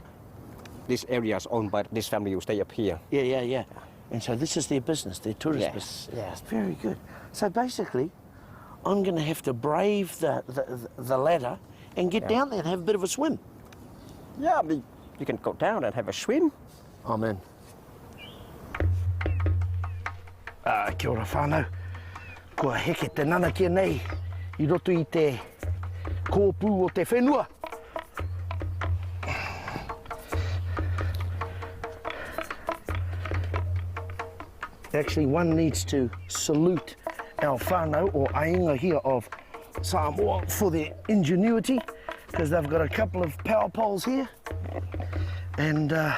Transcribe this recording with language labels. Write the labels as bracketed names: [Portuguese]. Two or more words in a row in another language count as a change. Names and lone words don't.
[English] This area is owned by this family who stay up here. Yeah. And so this is their business, their tourist Yes, business. yes. Very good. So basically, I'm going to have to brave the ladder and get down there and have a bit of a swim. Yeah, you can go down and have a swim. [Māori] Amen. Kia ora whānau. Kua heke te nana kia nei I roto I te kōpū o te whenua. [English] Actually, one needs to salute our whānau or ainga here of Samoa for their ingenuity, because they've got a couple of power poles here and